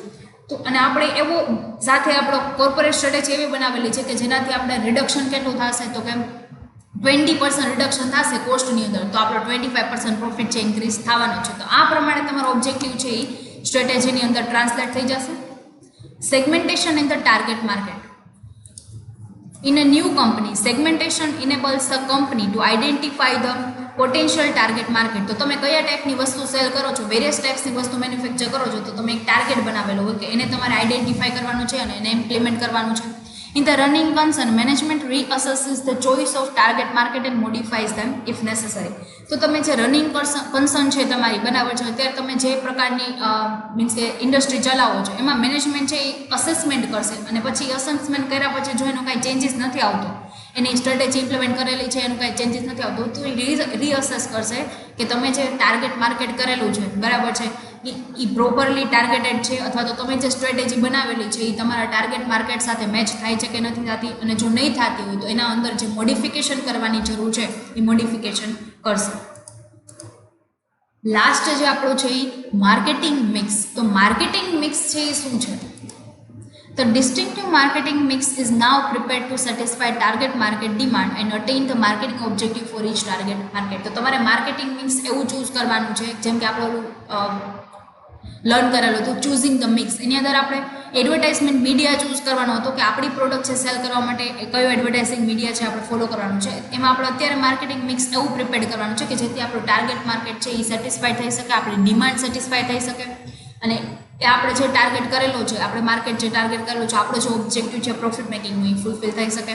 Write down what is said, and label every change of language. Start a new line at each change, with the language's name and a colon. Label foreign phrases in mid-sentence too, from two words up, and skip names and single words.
Gujarati: તો અને આપણે એવો સાથે આપણો
English: corporate strategy
Gujarati: એવી બનાવેલી છે કે જેનાથી આપણે રિડક્શન કેટલું થશે, તો કે 20% રિડક્શન થશે કોસ્ટની અંદર, તો આપણો 25% પ્રોફિટ છે ઇન્ક્રીઝ થવાનો છે. તો આ પ્રમાણે તમારો ઓબ્જેક્ટિવ છે એ સ્ટ્રેટેજીની અંદર ટ્રાન્સલેટ થઈ જશે.
English: Segmentation in the target market. In a new company, segmentation enables the company to identify the potential target market.
Gujarati: તો તમે કયા ટાઈપની વસ્તુ સેલ કરો છો,
English: various typesની
Gujarati: વસ્તુ મેન્યુફેક્ચર કરો છો, તો તમે એક ટાર્ગેટ બનાવેલો હોય કે એને તમારે આઈડેન્ટિફાઈ કરવાનું છે અને એને ઇમ્પ્લિમેન્ટ કરવાનું છે.
English: In the running concern, management reassesses the choice of target market and modifies them if necessary.
Gujarati: તો તમે જે
English: running concern
Gujarati: છે તમારી, બરાબર છે, અત્યારે તમે જે પ્રકારની મીન્સ કે ઇન્ડસ્ટ્રી ચલાવો છો એમાં મેનેજમેન્ટ છે એ અસેસમેન્ટ કરશે, અને પછી અસેસમેન્ટ કર્યા પછી જો એનો કાંઈ ચેન્જીસ નથી આવતો, એની સ્ટ્રેટેજી ઇમ્પ્લિમેન્ટ કરેલી છે એનું કાંઈ ચેન્જીસ નથી આવતો, તો એ રીઅસેસ કરશે કે તમે જે
English: target market
Gujarati: કરેલું છે, બરાબર છે, એ
English: properly targeted
Gujarati: છે, અથવા તો તમે જે સ્ટ્રેટેજી બનાવેલી છે એ તમારા
English: target market
Gujarati: સાથે મેચ થાય છે કે નથી થતી, અને જો નહીં થતી હોય તો એના અંદર જે મોડિફિકેશન કરવાની જરૂર છે એ મોડિફિકેશન કરશે. લાસ્ટ જે આપણો છે એ
English: marketing mix.
Gujarati: તો
English: marketing mix
Gujarati: છે એ શું છે?
English: The distinctive marketing mix is now prepared to satisfy target market demand and attain the marketing objective for each target market.
Gujarati: તો તમારે
English: marketing mix
Gujarati: એવું ચૂઝ કરવાનું છે, જેમ કે આપણે લર્ન કરેલું હતું
English: choosing the mix.
Gujarati: એની અંદર આપણે
English: advertisement media
Gujarati: ચૂઝ કરવાનો હતો કે આપણી પ્રોડક્ટ છે સેલ કરવા માટે કયો
English: advertising media
Gujarati: છે આપણે ફોલો કરવાનું છે. એમાં આપણે અત્યારે
English: marketing mix
Gujarati: એવું પ્રિપેર કરવાનું છે કે જેથી આપણું
English: target market
Gujarati: છે એ સેટિસ્ફાઈ થઈ શકે, આપણી ડિમાન્ડ સેટિસ્ફાઈ થઈ શકે, અને એ આપણે જે ટાર્ગેટ કરેલો છે, આપણે માર્કેટ જે ટાર્ગેટ કરેલું છે, આપણો જે ઓબ્જેક્ટિવ છે
English: profit makingનું
Gujarati: એ ફૂલફિલ થઈ શકે.